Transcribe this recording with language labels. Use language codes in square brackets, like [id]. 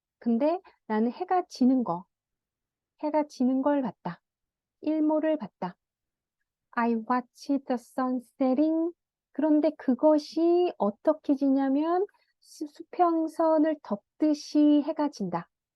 [ko] 근데 나는 해가 지는 걸 봤다. 일몰을 봤다. [en] I watched the sun setting. [ko] 그런데 그것이 어떻게 지냐면 수평선을 덮듯이 해가 진다.